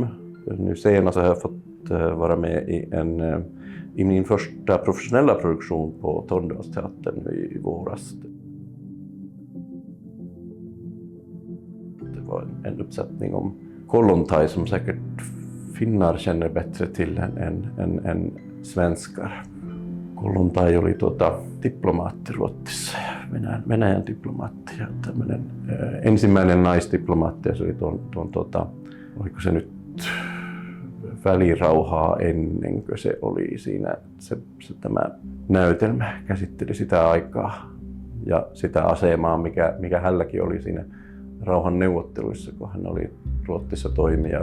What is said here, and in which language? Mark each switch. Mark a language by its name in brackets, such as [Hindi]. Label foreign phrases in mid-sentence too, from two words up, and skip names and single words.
[Swedish] Nu senast har jag fått vara med i min första professionella produktion på Tornedalsteatern i våras. Det var en uppsättning om Kollontaj som säkert finnar känner bättre till än svenskar. [Finnish] Kollontaj oli diplomaatti Ruotsissa, Venäjän diplomaatti. Ensimmäinen naisdiplomaatti, se oli oliko se nyt välirauhaa ennen kuin se oli siinä, tämä näytelmä käsitteli sitä aikaa ja sitä asemaa, mikä hänelläkin oli siinä rauhan neuvotteluissa, kun hän oli Ruotsissa toimija.